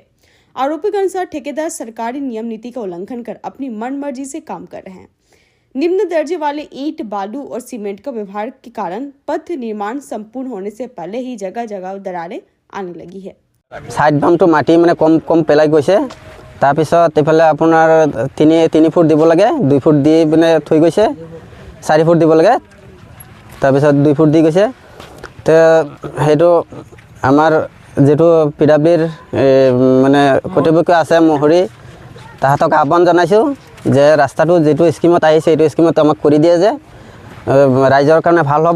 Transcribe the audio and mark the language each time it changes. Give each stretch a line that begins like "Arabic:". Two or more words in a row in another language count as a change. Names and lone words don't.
Hindi: आरोपी के अनुसार ठेकेदार सरकारी नियम नीति का उल्लंघन कर अपनी मनमर्जी से काम कर रहे हैं। निम्न दर्जे वाले ईंट, बालू और सीमेंट का व्यवहार के कारण पथ निर्माण संपूर्ण होने से पहले ही जगह जगह दरारें आने लगी है।
Assamese: চাইড বাম তো মাটি মানে কম কম পেলাই গৈছে তাৰপিছত এফালে আপোনাৰ 3 ফুট দিব লাগে 2 ফুট দি মানে থৈ গৈছে 4 ফুট দিব লাগে তাৰপিছত 2 ফুট দি গৈছে তো হেতু আমাৰ যেটো পিডাব্লিউৰ মানে কৰ্তৃপক্ষ আছে মহৰি তাহাতক আহ্বান জনাইছো যে ৰাস্তাটো যেটো স্কিমত আহিছে এইটো স্কিমত আমাক কৰি দিয়ে যে ৰাইজৰ কাৰণে ভাল হ'ব।